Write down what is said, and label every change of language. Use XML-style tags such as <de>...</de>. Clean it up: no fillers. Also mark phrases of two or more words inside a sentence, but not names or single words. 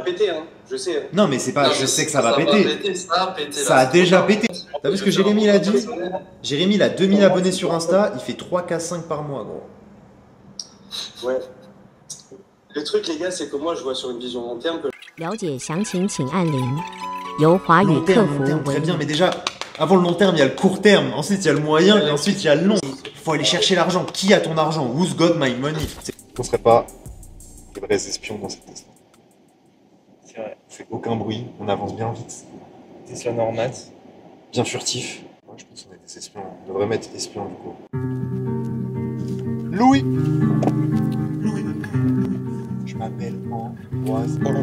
<fr>Ça va péter, hein. Je sais. Hein. Non mais c'est pas, je sais que ça va péter. Ça a pété. Ça a déjà pété. T'as vu ce que Jérémy il a dit? Jérémy il a 2000 abonnés sur Insta, il fait 3K5 par mois gros. Ouais. Le truc les gars, c'est que moi je vois sur une vision long terme que...</fr> <zh>了解详情请按0。由华语</zh> <fr>Long</fr> <zh>客</zh> <fr>terme,</fr> <zh>服</zh> <fr>long terme,</fr> <zh>为</zh> <fr>très bien,</fr> <zh>您。</zh> <fr>mais déjà, avant le long terme, il y a le court terme, ensuite il y a le moyen, et ensuite il y a le long. Il faut aller chercher l'argent. Qui a ton argent?</fr> <en>Who's got my money?</en> <fr>On serait pas des vrais espions dans cette histoire. C'est vrai. On fait aucun bruit, on avance bien vite. C'est sur normal. Bien furtif. Ouais, je pense qu'on est des espions. On devrait mettre espion du coup. Louis. Je m'appelle Ambroise Louis.</fr>